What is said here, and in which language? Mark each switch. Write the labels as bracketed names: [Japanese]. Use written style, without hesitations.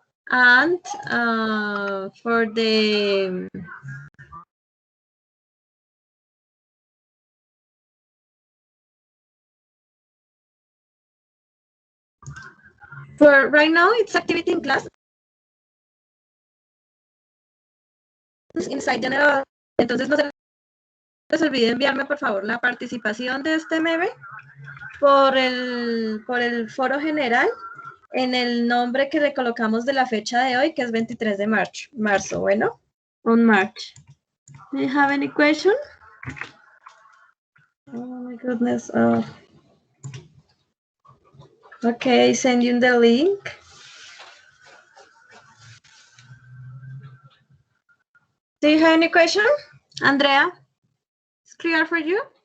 [English] And for the for right now, it's activity in class inside general. [Spanish] Entonces no se les olvide enviarme por favor la participación de este meme por el foro general en el nombre que le colocamos de la fecha de hoy, que es 23 de marzo. Bueno, [English] on March. Do you have any question? Oh my goodness. Okay, send you the link. Do you have any question? Andrea, it's clear for you?